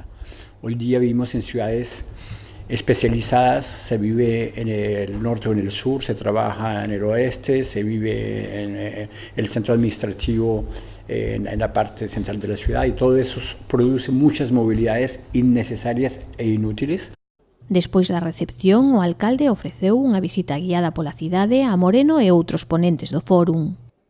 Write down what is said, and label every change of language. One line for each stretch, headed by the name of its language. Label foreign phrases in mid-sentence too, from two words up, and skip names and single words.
Spanish: Hoy día vivimos en ciudades especializadas, se vive en el norte o en el sur, se trabaja en el oeste, se vive en el centro administrativo, en la parte central de la ciudad, y todo eso produce muchas movilidades innecesarias e inútiles.
Galician: Despois da recepción, o alcalde ofreceu unha visita guiada pola cidade a Moreno e outros ponentes do fórum.